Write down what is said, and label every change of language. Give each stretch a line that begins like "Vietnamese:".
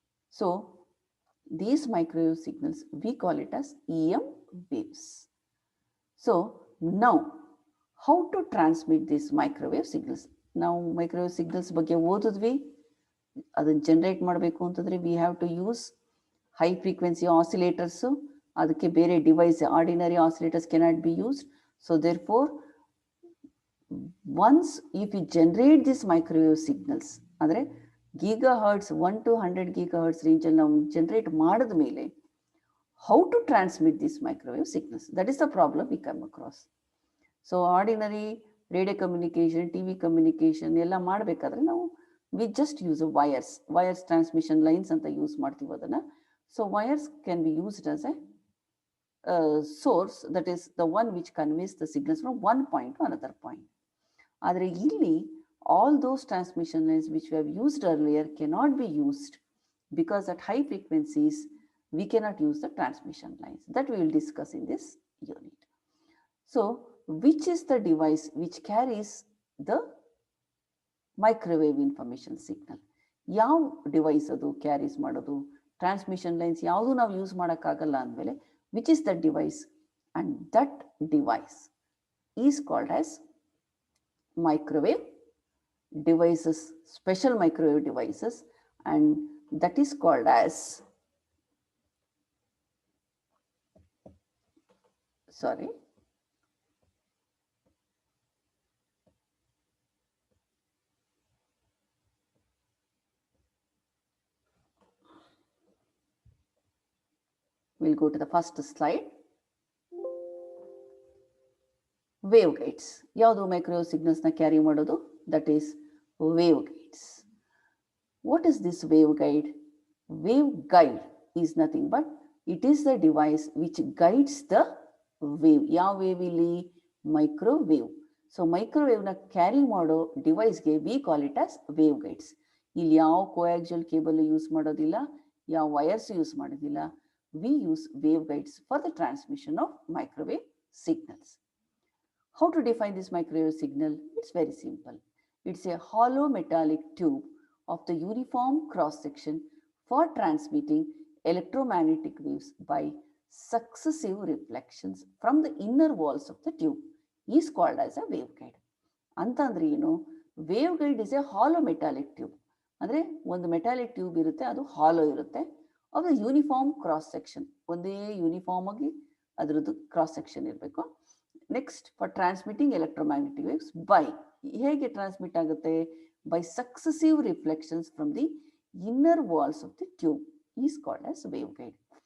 English: So these microwave signals, we call it as EM waves. So now, how to transmit these microwave signals? Now microwave signals
Kannada: ಬಗ್ಗೆ ಓದಿದ್ವಿ. ಅದನ್ನು generate ಮಾಡಬೇಕು ಅಂತಂದರೆ
English: we have to use high frequency oscillators.
Kannada: ಅದಕ್ಕೆ ಬೇರೆ device, ordinary oscillators
English: cannot be used. So therefore, once if you generate these microwave signals, ಅಂದರೆ gigahertz 1 to 100 gigahertz
Kannada: ರೇಂಜಲ್ಲಿ ನಾವು generate ಮಾಡಿದ ಮೇಲೆ
English: how to transmit these microwave signals? That is the problem we come across.
Kannada: So ordinary radio communication, T V communication ಎಲ್ಲ ಮಾಡಬೇಕಾದ್ರೆ ನಾವು
English: we just use wires transmission lines
Kannada: ಅಂತ use ಮಾಡ್ತೀವಿ ಅದನ್ನು.
English: So wires can be used as a source, that is the one which conveys the signals from one point to another point.
Kannada: ಆದರೆ ಇಲ್ಲಿ
English: all those transmission lines which we have used earlier cannot be used because at high frequencies we cannot use the transmission lines. That we will discuss in this unit. So which is the device which carries the microwave information signal?
Kannada: ಯಾವ device ಅದು carries ಮಾಡೋದು? Transmission lines ಯಾವುದು ನಾವು use ಮಾಡೋಕ್ಕಾಗಲ್ಲ ಅಂದಮೇಲೆ
English: which is the device? And that device is called as microwave devices, special microwave devices, and that is called as, sorry, we'll go to the first slide. Wave guides.
Kannada: ಯಾವುದು microwave ಸಿಗ್ನಲ್ಸ್ನ carry ಮಾಡೋದು?
English: That is wave guides. What is this wave guide? Wave guide is nothing but it is the device which guides the wave.
Kannada: ಯಾವ wave ಇಲ್ಲಿ?
English: Microwave.
Kannada: So ಮೈಕ್ರೋವೇವ್ನ carry ಮಾಡೋ ಡಿವೈಸ್ಗೆ
English: We call it as wave guides.
Kannada: ಇಲ್ಲಿ ಯಾವ ಕೋಯಾಕ್ಸಿಯಲ್ cable use ಮಾಡೋದಿಲ್ಲ, ಯಾವ wires use ಮಾಡೋದಿಲ್ಲ.
English: We use wave guides for the transmission of microwave signals. How to define this microwave signal? It's very simple. It's a hollow metallic tube of the uniform cross section for transmitting electromagnetic waves by successive reflections from the inner walls of the tube is called as a waveguide.
Kannada: ಅಂತಂದ್ರೆ ಏನು?
English: waveguide is a hollow metallic tube.
Kannada: ಅಂದರೆ ಒಂದು metallic tube ಇರುತ್ತೆ, ಅದು ಹಾಲೋ ಇರುತ್ತೆ.
English: of the uniform cross section,
Kannada: ಒಂದೇ uniform ಆಗಿ ಅದರದ್ದು ಕ್ರಾಸ್ ಸೆಕ್ಷನ್ ಇರಬೇಕು.
English: next, for transmitting electromagnetic waves by,
Kannada: ಹೇಗೆ ಟ್ರಾನ್ಸ್ಮಿಟ್ ಆಗುತ್ತೆ?
English: By successive reflections from the inner walls of the tube is called as wave guide.